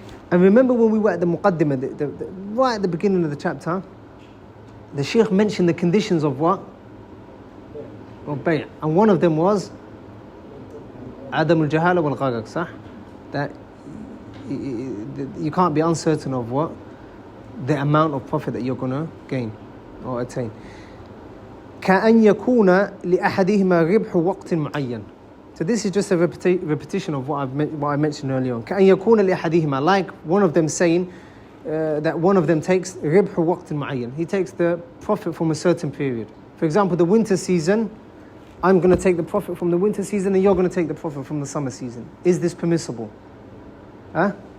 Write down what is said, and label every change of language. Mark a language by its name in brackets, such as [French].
[English] And remember when we were at the muqaddimah, right at the beginning of the chapter, the Shaykh mentioned the conditions of what? Of bay'. And one of them was Adam al-Jahala wal-Gharar, sah? That you can't be uncertain of what? The amount of profit that you're going to gain or attain. [Arabic] كأن يكون لأحدهما ربح وقت معين. [English] So this is just a repetition of what I mentioned earlier on. [Arabic] كأن يكون لأحدهما, [English] like one of them saying that one of them takes [Arabic] ربح وقت معين. [English] He takes the profit from a certain period. For example, the winter season, I'm going to take the profit from the winter season and you're going to take the profit from the summer season. Is this permissible? Huh?